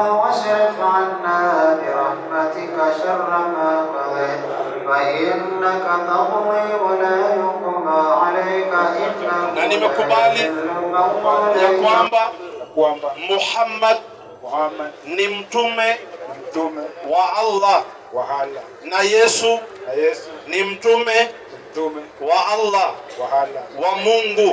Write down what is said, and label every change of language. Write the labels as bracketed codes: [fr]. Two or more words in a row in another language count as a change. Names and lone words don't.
[ar] واصرف عنا برحمتك شر ما قضيت فإنك تقضي ولا يقضى عليك [sw] na nimekubali ya kwamba Muhammad ni mtume wa Allah na Yesu ni mtume wa Allah wa Mungu.